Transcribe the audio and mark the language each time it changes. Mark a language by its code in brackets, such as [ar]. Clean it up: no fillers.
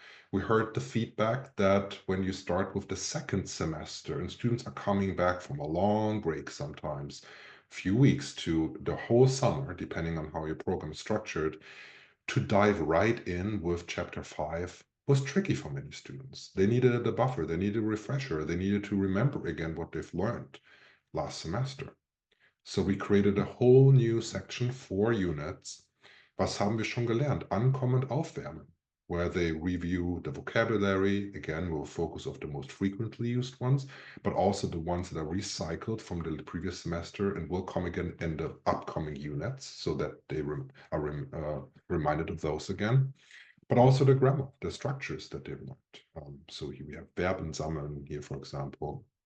[en] We heard the feedback that when you start with the second semester and students are coming back from a long break sometimes, few weeks to the whole summer, depending on how your program is structured, to dive right in with chapter 5 was tricky for many students. They needed a buffer, they needed a refresher, they needed to remember again what they've learned last semester. So we created a whole new section, 4 units. [de] Was haben wir schon gelernt? Ankommen und aufwärmen, [en] where they review the vocabulary. Again, we'll focus on the most frequently used ones, but also the ones that are recycled from the previous semester and will come again in the upcoming units so that they are reminded of those again. But also the grammar, the structures that they've learned. So here we have Verben sammeln here, for example.